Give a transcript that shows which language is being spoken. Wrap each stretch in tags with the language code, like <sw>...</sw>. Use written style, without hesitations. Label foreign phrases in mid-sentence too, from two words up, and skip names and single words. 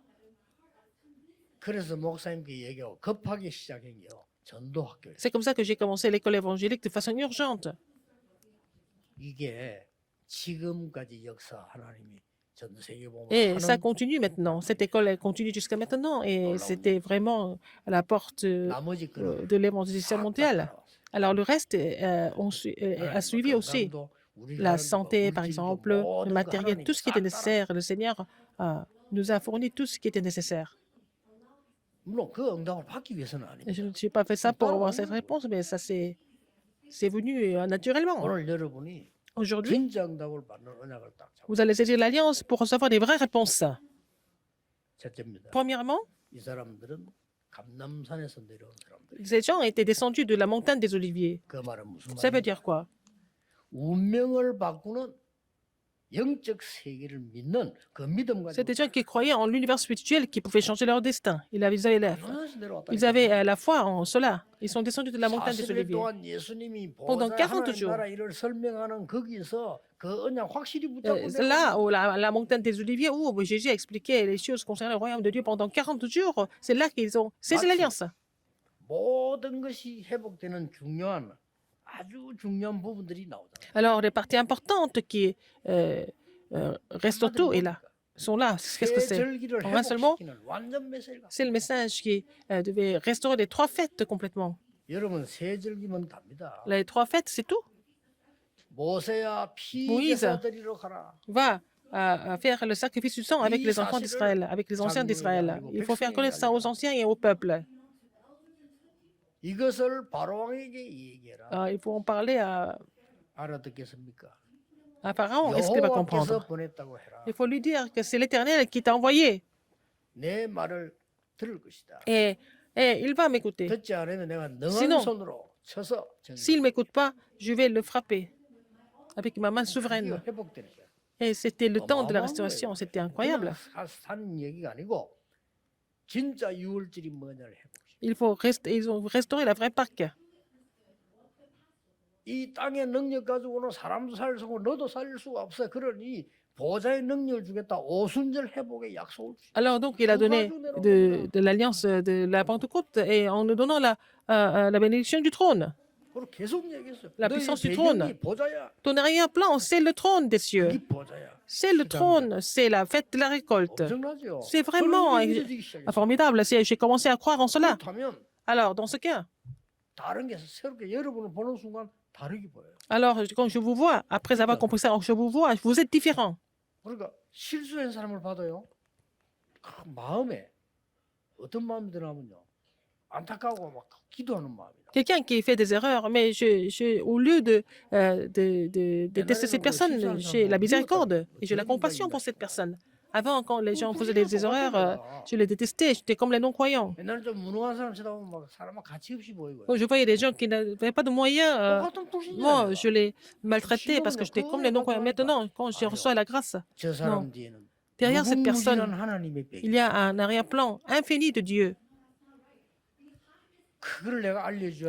<ko>그래서 목사님께 얘기하고 급하게 시작한 게요. 전도 학교.</ko> <fr>C'est comme ça que j'ai commencé l'école évangélique de façon urgente.</fr> <ko>이게 지금까지 역사 하나님이 전 세계복음을</ko> <fr>Et ça</fr> <ko>하는</ko> <fr>continue maintenant. Cette école elle continue jusqu'à maintenant. Et c'était vraiment à la porte</fr> <ko>나머지 거는</ko> <fr>de l'évangélisation mondiale. Alors le reste a suivi aussi. La santé, par exemple, le matériel, tout ce qui était nécessaire. Le Seigneur nous a fourni tout ce qui était nécessaire.</fr> <ko>물론 그 응답을 받기 위해서는</ko> <fr>Et je</fr> <ko>아닙니다.</ko> <fr>n'ai pas fait ça pour avoir cette réponse, mais ça c'est venu naturellement.</fr> <ko>오늘 여러분이</ko> <fr>Aujourd'hui,</fr> <ko>진짜 응답을 받는 언약을 딱 잡고</ko> <fr>vous allez saisir l'alliance pour recevoir des vraies réponses.</fr> <ko>첫째입니다.</ko> <fr>Premièrement,</fr> <ko>이 사람들은 감남산에서 내려온 사람들.</ko> <fr>ces gens étaient descendus de la montagne des Oliviers.</fr> <ko>그 말은 무슨</ko> <fr>Ça veut</fr> <ko>말이냐?</ko> <fr>dire quoi?</fr> <ko>운명을 바꾸는 영적 세계를 믿는 그 믿음</ko> <fr>C'est</fr> <ko>가지고</ko> <fr>des gens qui croyaient en l'univers spirituel qui pouvait changer leur destin. Ils</fr> <ko>감남산에서</ko> <fr>avaient</fr> <ko>내려왔다.</ko> <fr>la foi en cela. Ils sont descendus de la montagne des</fr> <ko>40일</ko> <fr>Oliviers.</fr> <ko>동안 예수님이</ko> <fr>Pendant</fr> <ko>보좌</ko> <fr>40</fr> <ko>하나님</ko> <fr>jours.</fr> <ko>나라 일을 설명하는 거기서 그 언약 확실히 붙잡고</ko> <fr>Là, la montagne des Oliviers, où Jésus a expliqué les choses concernant le royaume de Dieu pendant 40 jours, c'est là qu'ils ont saisi l'alliance.</fr> <ko>모든 것이 회복되는 중요한 아주 중요한 부분들이 나오잖아요.</ko> <fr>Alors, les parties importantes qui restent tout et là, sont là. Qu'est-ce que c'est?</fr> <ko>절기를</ko> <fr>En un seul mot,</fr> <ko>회복시키는 완전 메시지가.</ko> <fr>c'est le message qui devait restaurer les 3 fêtes complètement.</fr> <ko>여러분 세 절기면 답니다.</ko> <fr>Les 3 fêtes, c'est tout.</fr> <ko>모세야 피 모이세. 제사 드리러 가라.</ko> <fr>Va faire le sacrifice du sang avec les enfants d'Israël, avec les anciens d'Israël. Il faut faire connaître ça aux anciens et au peuple.</fr> <ko>이것을 바로왕에게 얘기해라.</ko> <fr>Il faut en parler</fr> <ko>알아듣겠습니까?</ko> <fr>à Pharaon. Est-ce qu'il va</fr> <ko>여호와께서</ko> <fr>comprendre?</fr> <ko>보냈다고 해라.</ko> <fr>Il faut lui dire que c'est l'Éternel qui t'a envoyé.</fr> <ko>내 말을 들을 것이다.</ko> <fr>Et il va m'écouter.</fr> <ko>듣지 않으면 내가 능한</ko> <fr>Sinon,</fr> <ko>손으로 쳐서</ko> <fr>S'il ne m'écoute pas, je vais le frapper avec ma main</fr> <ko>이거</ko> <fr>souveraine.</fr> <ko>회복되는 거야.</ko> <fr>Et c'était le temps de la restauration. C'était incroyable.</fr> <ko>그냥 사는 얘기가 아니고 진짜 유월절이 뭐냐를 해보시오.</ko> <fr>Ils ont restauré la vraie Pâque.</fr> <ko>이 땅의 능력 가지고는 사람도 살릴 수 없고 너도 살릴 수가 없어. 그러니 보좌의 능력을 주겠다. 오순절 회복의 약속을 주시오.</ko> <fr>Alors donc, il a donné de l'alliance de la Pentecôte et en nous donnant la bénédiction du trône.</fr> <ko>그리고 계속 얘기했어요.</ko> <fr>La</fr> <ko>너희</ko> <fr>puissance du</fr> <ko>배경이</ko> <fr>trône.</fr> <ko>보좌야.</ko> <fr>Ton arrière-plan, c'est le trône des cieux.</fr> <ko>이 보좌야.</ko> <fr>C'est le trône, c'est la fête de la récolte.</fr> <ko>엄청나죠.</ko> <fr>C'est vraiment</fr> <ko>그런 게 믿어지기 시작했어요.</ko> <fr>formidable. J'ai commencé à croire en cela.</fr> <ko>그렇다면</ko> <fr>Alors, dans ce cas,</fr> <ko>다른 게 새롭게 여러분을 보는 순간 다르게 보여요.</ko> <fr>alors quand je vous vois, après avoir compris ça, je vous vois, vous êtes différent.</fr> <ko>그러니까 실수한 사람을 봐도요. 그 마음에 어떤 마음이 드냐면요. 안타까워 막 기도하는 마음이다.</ko> <fr>quelqu'un qui fait des erreurs, mais au lieu de tester cette personne, j'ai la miséricorde et j'ai la compassion pour cette personne. Avant, quand les gens faisaient des erreurs, je les détestais, j'étais comme les non-croyants.</fr> <ko>옛날에 좀 무능한 사람 쳐다보면 막 사람만 가치 없이 보이고요.</ko> <fr>Quand je voyais des gens qui n'avaient pas de moyens,</fr> <ko>똑같은</ko> <fr>moi,</fr> <ko>불신자예요.</ko> <fr>je les maltraitais parce que j'étais comme les non-croyants. Maintenant, quand je reçois la grâce,</fr> <ko>저</ko> <fr>non.</fr> <ko>사람 뒤에는</ko> <fr>Derrière cette personne,</fr> <ko>무궁무진한 하나님의</ko> <fr>il</fr> <ko>백이.</ko> <fr>y a un arrière-plan infini de Dieu.</fr> <ko>그걸 내가 알려줘야</ko>